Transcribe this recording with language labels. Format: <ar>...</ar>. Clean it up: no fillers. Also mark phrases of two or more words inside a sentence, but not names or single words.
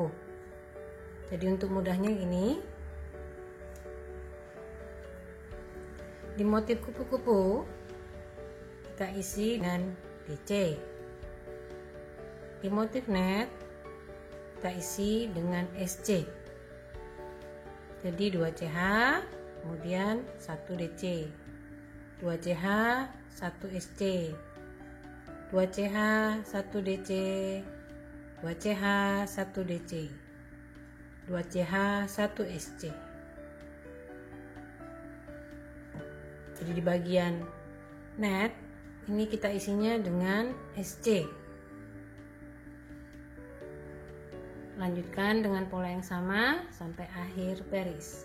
<id>Jadi untuk mudahnya ini, di motif kupu-kupu kita isi dengan DC. Di motif net kita isi dengan SC. Jadi 2 CH, kemudian 1 DC. 2 CH, 1 SC, 2 CH, 1 DC, 2 CH, 1 DC, 2 CH, 1 SC. Jadi di bagian net ini kita isinya dengan SC. Lanjutkan dengan pola yang sama sampai akhir baris.</id>